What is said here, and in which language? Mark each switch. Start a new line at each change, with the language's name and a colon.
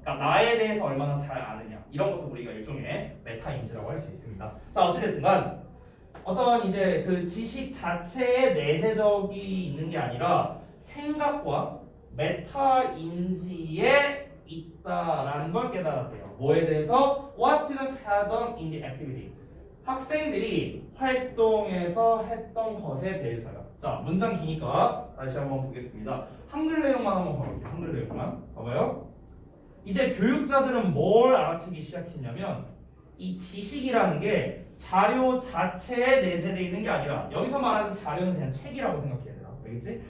Korean: 그러니까 나에 대해서 얼마나 잘 아느냐. 이런 것도 우리가 일종의 메타인지라고 할 수 있습니다. 자, 어찌됐든 어떤 이제 그 지식 자체에 내재적이 있는 게 아니라 생각과 메타인지에 있다라는 걸 깨달았대요. 뭐에 대해서?
English: What students had done in the activity.
Korean: 학생들이 활동에서 했던 것에 대해서요. 자, 문장 기니까 다시 한번 보겠습니다. 한글 내용만 한번 봐볼게요. 한글 내용만 봐봐요. 이제 교육자들은 뭘 알아채기 시작했냐면 이 지식이라는 게 자료 자체에 내재되어 있는 게 아니라 여기서 말하는 자료는 그냥 책이라고 생각해야 돼요. 알겠지?